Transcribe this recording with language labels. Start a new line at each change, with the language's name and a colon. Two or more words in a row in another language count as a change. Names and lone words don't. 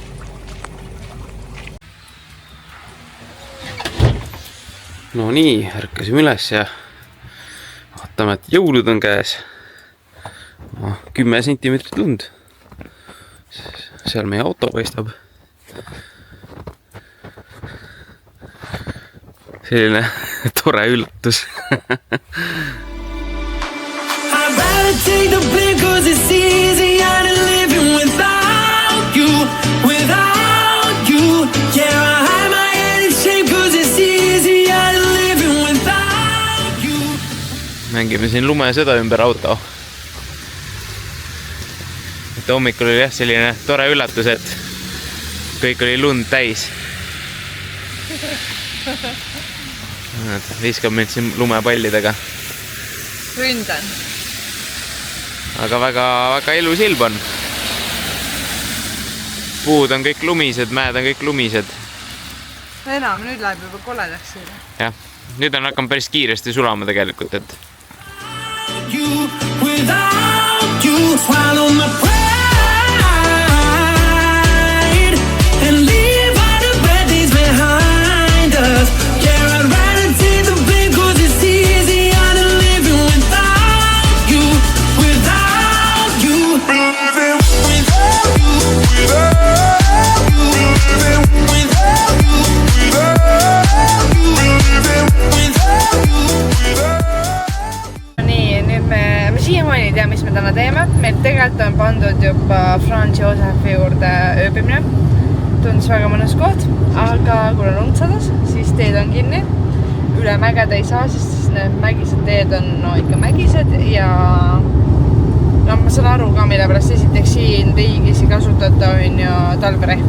Estonian: No nii, ärkasime üles ja vaatame, et jõulud on käes. 10 sentimeetrit lund. Seal meie auto paistab. Selline tore üllatus.
English: I'd rather take the blame 'cause it's easier to living without you. Yeah, I hide my head in shame 'cause it's easier to living without you.
Estonian: Mängime siin lumesõda ümber auto. Et hommikul oli jah selline tore üllatus, et kõik oli lund täis. Viskab mind siin lumepallidega. Ründan. Aga väga ilus ilm on. Puud on kõik lumised, mäed on kõik lumised. Enam, nüüd läheb juba koledaks siin. Jah, nüüd on hakanud päris kiiresti sulama tegelikult, et
English: Without you, swallow my pride and leave all the bad things behind us. Yeah, I'd rather take the blame 'cause it's easier to living without you. Without you, without you.
Estonian: me täna teeme. Meil tegelikult on pandud juba Franz Josefi juurde ööbimine. Tundus väga mõnus koht, aga kuna lund sadas, siis teed on kinni. Üle mägede ei saa, sest need mägised teed on ikka mägised ja ma saan aru ka, mille pärast esiteks siin riigis ei kasutata on ju talverehve.